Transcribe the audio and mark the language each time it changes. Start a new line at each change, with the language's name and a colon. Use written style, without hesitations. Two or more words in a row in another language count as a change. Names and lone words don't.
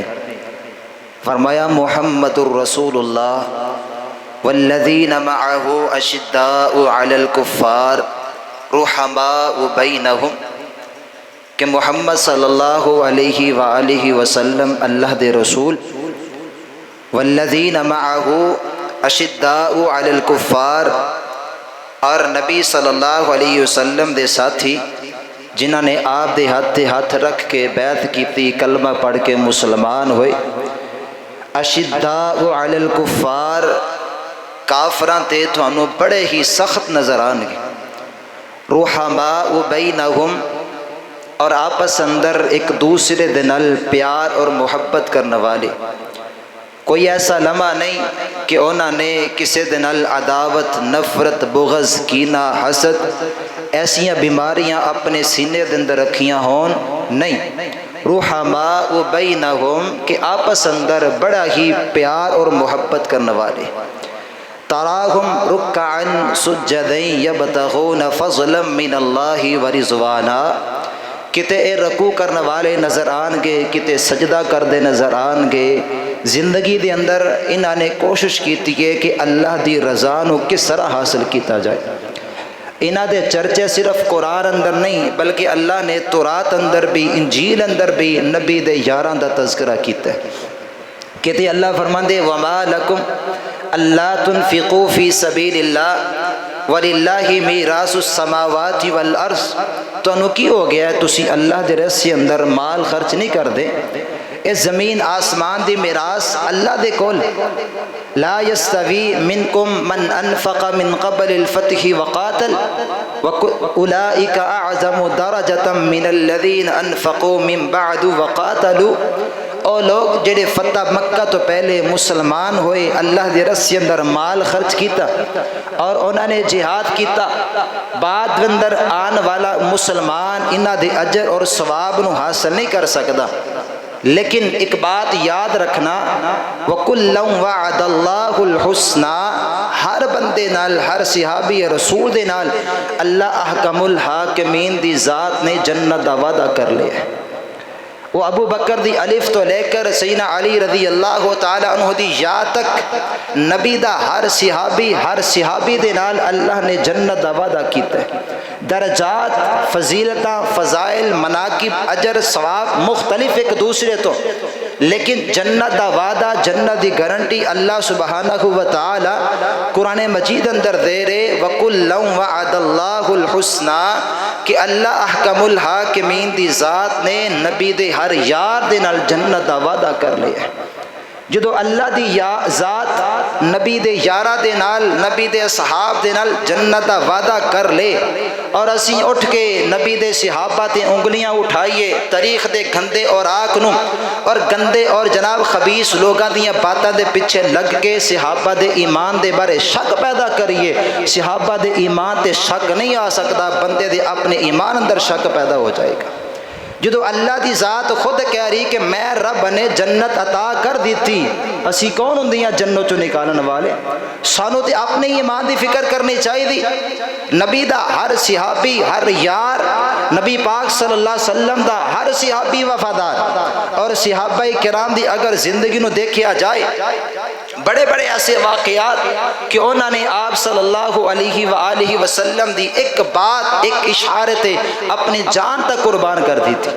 Arabic: فرمایا محمد الرسول اللہ والذین معہ اشداء علی الکفار رحماء بینہم، کہ محمد صلی اللہ علیہ وآلہ وسلم
Punjabi: اللہ دے رسول،
Arabic: والذین معہ اشداء علی الکفار،
Punjabi: اور نبی
Arabic: صلی اللہ علیہ وسلم
Punjabi: دے ساتھی جنہاں نے آپ دے ہاتھ رکھ کے بیعت کیتی، کلمہ پڑھ کے مسلمان ہوئے۔
Arabic: اشداء علی الکفار،
Punjabi: کافراں تے تھانوں بڑے ہی سخت نظر آن گے۔
Arabic: رحماء بینہم،
Punjabi: اور آپس اندر ایک دوسرے دے نال پیار اور محبت کرنے والے۔ کوئی ایسا لمحہ نہیں کہ انہوں نے کسی دے نال عداوت، نفرت، بغض، کینہ، حسد ایسیاں بیماریاں اپنے سینے دے اندر رکھیاں ہون، نہیں۔
Arabic: رحماء بینہم،
Punjabi: کہ آپس اندر بڑا ہی پیار اور محبت کرنے والے۔
Arabic: تراہم رکعا سجدا یبتغون فضلا من اللہ ورضوانا،
Punjabi: کتے اے رکوع کرنے والے نظر آن گے، کتے سجدہ کر دے نظر آن گے۔ زندگی دے اندر انہوں نے کوشش کیتی ہے کہ اللہ دی رضا نو کس طرح حاصل کیتا جائے۔ انہاں دے چرچے صرف قرآن اندر نہیں بلکہ اللہ نے تورات اندر بھی، انجیل اندر بھی نبی دے یاراں دا تذکرہ کیتا ہے۔ کہتے اللہ فرماندے
Arabic: وما لکم اللہ تنفقوا فی سبیل اللہ وَلِلَّهِ مِيرَاثُ السَّمَاوَاتِ وَالْأَرْضِ،
Punjabi: تو انہوں کی ہو گیا ہے تسی اللہ دے رسے اندر مال خرچ نہیں کر دے، اس زمین آسمان دی میراث اللہ دے کول۔
Arabic: لا يستوی منکم من انفق من قبل الفتح وقاتل اولئک اعظم درجة من الذین انفقوا من بعد وقاتلوا،
Punjabi: اور لوگ جڑے فتح مکہ تو پہلے مسلمان ہوئے، اللہ دے رسے اندر مال خرچ کیتا اور انہوں نے جہاد کیتا، بعد اندر آن والا مسلمان انہاں دے اجر اور ثواب نو حاصل نہیں کر سکدا۔
Urdu: لیکن ایک بات یاد رکھنا،
Arabic: وَكُلًّا وَعَدَ اللَّهُ الْحُسْنَى،
Punjabi: ہر بندے نال، ہر صحابی رسول دے نال اللہ
Arabic: احکم الحاکمین
Punjabi: دی ذات نے جنت دا وعدہ کر لیا ہے۔ وہ ابو بکر دی الف تو لے کر سیدنا علی
Arabic: رضی اللہ تعالی عنہ
Punjabi: دی یا تک نبی دا ہر صحابی دے نال اللہ نے جنت دا وعدہ کیتا ہے۔ درجات، فضیلتاں، فضائل، مناقب، اجر، ثواب مختلف ایک دوسرے تو، لیکن جنت دا وعدہ، جنت دی گارنٹی
Arabic: اللہ سبحانہ و تعالی
Punjabi: قرآن مجید اندر دے رہے۔
Arabic: وَكُلًّا وَعَدَ اللَّهُ الْحُسْنَى،
Punjabi: کہ اللہ
Arabic: احکم الحاکمین
Punjabi: دی ذات نے نبی دے ہر یار دے نال جنت دا وعدہ کر لیا ہے۔ جدو اللہ دی ذات نبی دے یاراں دے نال نبی دے اصحاب دے نال جنت دا وعدہ کر لے اور اسی اٹھ کے نبی دے صحابہ تے انگلیاں اٹھائیے تاریخ دے گندے اور آک نو اور گندے اور جناب خبیث لوگاں دیاں باتاں دے پیچھے لگ کے صحابہ دے ایمان دے بارے شک پیدا کریے. صحابہ دے ایمان تے شک نہیں آ سکتا، بندے دے اپنے ایمان اندر شک پیدا ہو جائے گا. جدو اللہ دی ذات خود کہہ رہی کہ میں رب نے جنت عطا کر دیتی، اسی کون ہوں جنت چو نکالن والے؟ سانو تے اپنے ایمان دی فکر کرنی چاہیے. نبی دا ہر صحابی، ہر یار نبی پاک
Arabic: صلی اللہ علیہ وسلم
Punjabi: دا ہر صحابی وفادار. اور صحابہ کرام دی اگر زندگی نو دیکھیا جائے، بڑے بڑے ایسے واقعات کہ انہوں نے آپ
Arabic: صلی اللہ علیہ وآلہ وسلم
Punjabi: دی ایک بات، ایک اشارے تے اپنی جان تک قربان کر دی تھی.